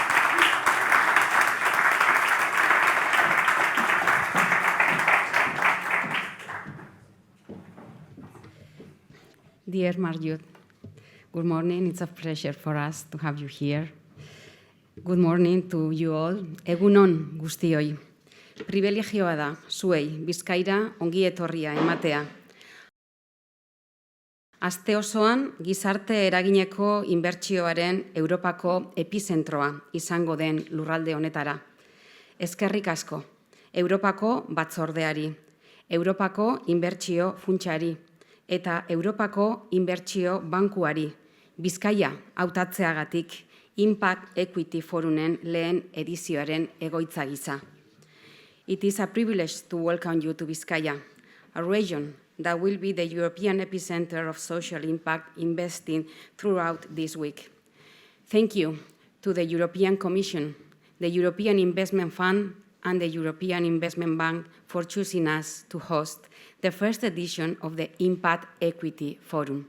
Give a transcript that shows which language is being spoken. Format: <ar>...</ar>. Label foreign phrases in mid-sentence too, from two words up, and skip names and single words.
<en>Dear Marjut, good morning. It's a pleasure for us to have you here. Good morning to you all.</en> <eu>Egunon guztioi. Privilegioa da, zuei, Bizkaira ongi etorria ematea. Aste osoan, gizarte eragineko inbertsioaren Europako epizentroa izango den lurralde honetara. Eskerrik asko, Europako batzordeari, Europako inbertsio funtsari, eta Europako inbertsio bankuari, Bizkaia hautatzeagatik Impact Equity Forumen lehen edizioaren egoitza gisa.</eu> <en>It is a privilege to welcome you to Bizkaia, a region that will be the European epicenter of social impact investing throughout this week. Thank you to the European Commission, the European Investment Fund, and the European Investment Bank for choosing us to host the first edition of the Impact Equity Forum.</en>